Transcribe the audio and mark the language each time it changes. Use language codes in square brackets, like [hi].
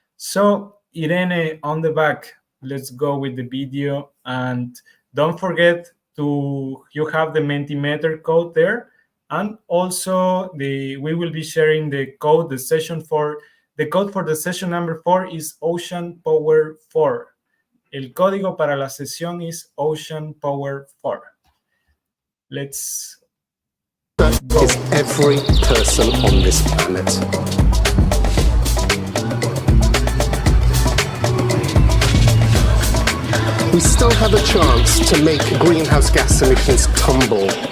[en] So Irene, on the back, let's go with the video. And don't forget you have the Mentimeter code there. And also we will be sharing the code, the code for the session number 4 is Ocean Power 4. [es] El código para la sesión is Ocean Power 4. [en] Let's go. Is every person on this planet. We still have a chance to make greenhouse gas emissions tumble.